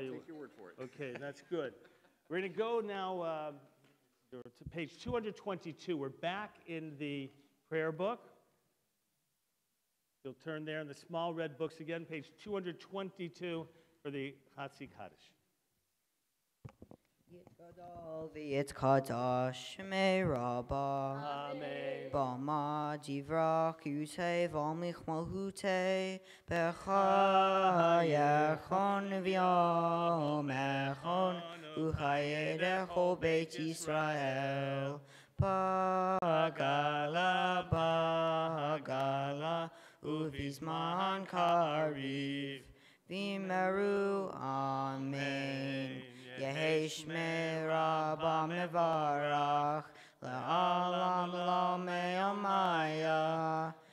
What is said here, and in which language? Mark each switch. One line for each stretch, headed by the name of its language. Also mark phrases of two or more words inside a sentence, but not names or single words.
English: you take your word for it. Okay, that's good. We're going to go now to page 222. We're back in the prayer book. You'll turn there in the small red books again, page 222 for the Chatzi Kaddish.
Aramaic: יתגדל ויתקדש שמיה רבא. Amen. בעלמא די ברא כרעותה וימליך מלכותה בחייכון וביומיכון ובחייהון בית ישראל בעגלא בעגלא ובזמן קריב ואמרו אמן. יהא שמיה רבא מברך לעלם ולעלמי עלמיא